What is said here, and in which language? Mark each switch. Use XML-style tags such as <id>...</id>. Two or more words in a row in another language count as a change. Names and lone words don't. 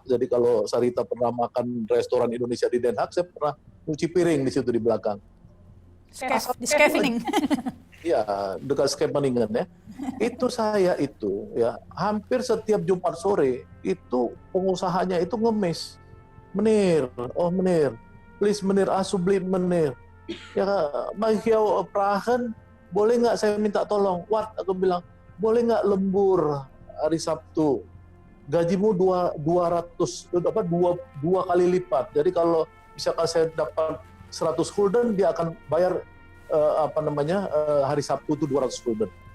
<id>Jadi kalau Sarita pernah makan restoran Indonesia di Den Haag, saya pernah cuci piring di situ di belakang. Di Scheveningen. Iya, dekat Scheveningen ya. Itu saya itu ya hampir setiap Jumat sore itu pengusahanya itu ngemis.</id> <nl>Meneer, oh meneer, please meneer, alsjeblieft meneer. Ya, mag ik jou vragen,</nl> <id>boleh nggak saya minta tolong? Wat, aku bilang, boleh nggak lembur hari Sabtu? Gajimu 200, dua kali lipat. Jadi kalau misalkan saya dapat 100 gulden, dia akan bayar hari Sabtu itu 200 gulden.</id>